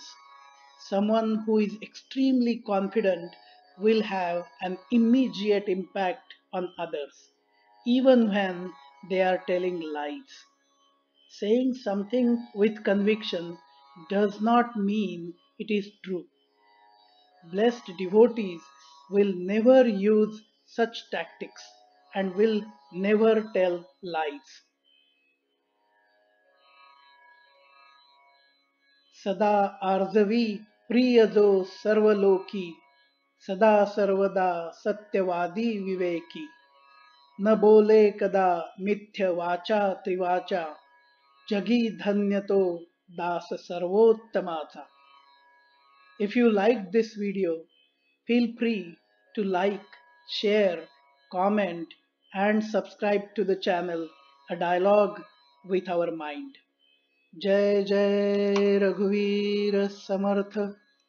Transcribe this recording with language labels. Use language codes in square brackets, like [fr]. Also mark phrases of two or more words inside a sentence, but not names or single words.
[en] Someone who is extremely confident will have an immediate impact on others, even when they are telling lies. Saying something with conviction does not mean it is true. Blessed devotees will never use such tactics and will never tell lies. [mr] सदा आर्जवी प्रिय जो सर्वलोकी सदा सर्वदा सत्यवादी विवेकी न बोले कदा मिथ्य वाचा त्रिवाचा जगी धन्य तो दास सर्वोत्तमाचा. [en] If you liked this video, feel free to like, share, comment and subscribe to the channel A Dialogue with Our Mind. [mr] जय जय रघुवीर समर्थ.